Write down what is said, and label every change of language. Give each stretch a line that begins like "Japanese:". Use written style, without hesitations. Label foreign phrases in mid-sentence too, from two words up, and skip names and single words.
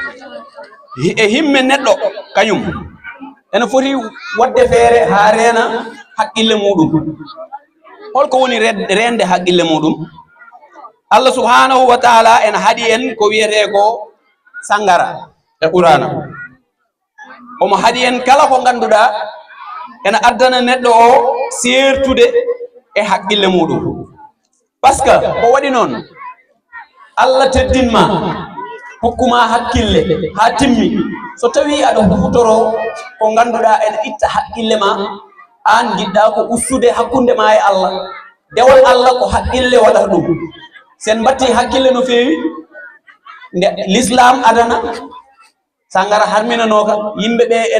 Fula: e himme neɗɗo kañum ene foti wadde feere ha reena haqqille muɗum holko woni rende haqqille muɗum Allah
Arabic: subhanahu wa taala
Fula: en haɗi en ko wiyete ko sangara e qur'ana omo haɗi en kala ko ganduɗa ena addana neɗɗo o sertude e haqqille muɗum
French: par ce que
Fula: ko waɗi noon Allah teddinma hokkuma hakkille ha timmi so tawi aɗa hutoro ko ganduɗa ene itta haqqille ma an jiɗɗa ko ustude hakkunde ma e Allah dewal Allah ko haqqille waɗata ɗum sen batti hakkille no feewi nde l'islam adana sangara harminanoka yimɓeɓe ene